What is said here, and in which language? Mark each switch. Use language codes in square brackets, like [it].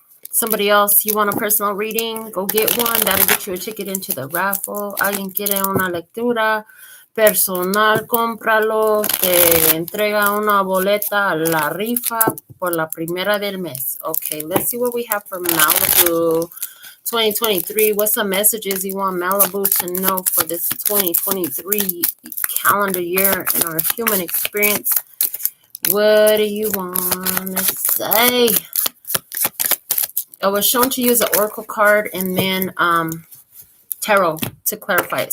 [en] Somebody else, you want a personal reading? Go get one. That'll get you a ticket into the raffle. [es] Alguien quiere una lectura personal, cómpralo. Te entrega una boleta a la rifa por la primera del mes. [en] Okay, let's see what we have for Malibu 2023. What's the messages you want Malibu to know for this 2023 calendar year in our human experience? What do you want to say? I was shown to use an oracle card and then tarot to clarify it.